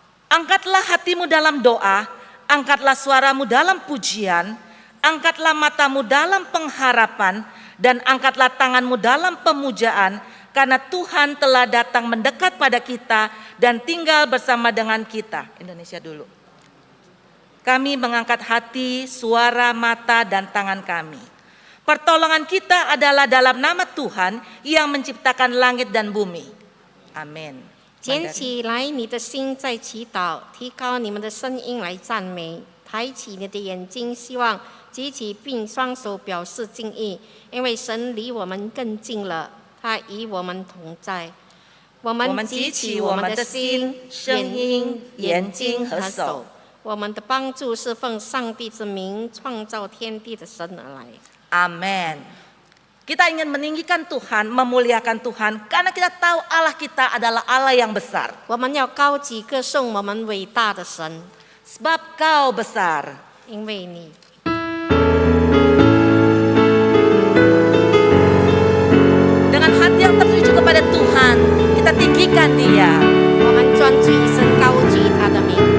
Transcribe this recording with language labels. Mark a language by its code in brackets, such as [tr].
[id] Angkatlah hatimu dalam doa, angkatlah suaramu dalam pujian, angkatlah matamu dalam pengharapan, dan angkatlah tanganmu dalam pemujaan, karena Tuhan telah datang mendekat pada kita dan tinggal bersama dengan kita. Indonesia dulu. Kami mengangkat hati, suara, mata, dan tangan kami. Pertolongan kita adalah dalam nama Tuhan yang menciptakan langit dan bumi. Amin. [zh] 捡起来你的心在祈祷，提高你们的声音来赞美，抬起你的眼睛，希望举起并双手表示敬意，因为神离我们更近了，他与我们同在。我们举起我们的心、声音、眼睛和手，我们的帮助是奉上帝之名创造天地的神而来。 [id] Amin. Kita ingin meninggikan Tuhan, memuliakan Tuhan, karena kita tahu Allah kita adalah Allah yang besar. [zh] 我们要高举歌颂我们伟大的神， [id] Sebab Kau besar. [zh] 因为你。 [id] Dengan hati yang tertuju kepada Tuhan, kita tinggikan Dia. [zh] 我们专注一生高举他的名。